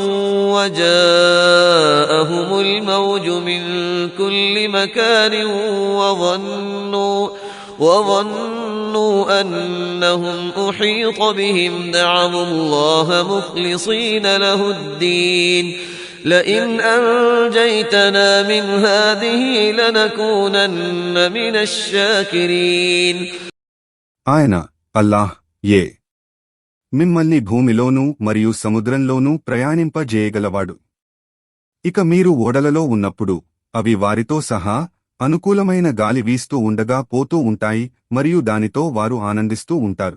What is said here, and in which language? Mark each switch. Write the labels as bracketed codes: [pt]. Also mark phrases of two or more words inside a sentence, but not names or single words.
[ar] وجاءهم الموج من كل مكان وظنوا أنهم أحيط بهم دعوا الله مخلصين له الدين لئن أنجيتنا من هذه لنكونن من الشاكرين. [te] ఆయన అల్లాహ్ మిమ్మల్ని భూమిలోనూ మరియు సముద్రంలోనూ ప్రయాణింపజేయగలవాడు. ఇక మీరు ఓడలలో ఉన్నప్పుడు అవి వారితో సహా అనుకూలమైన గాలి వీస్తూ ఉండగా పోతూ ఉంటాయి మరియు దానితో వారు ఆనందిస్తూ ఉంటారు.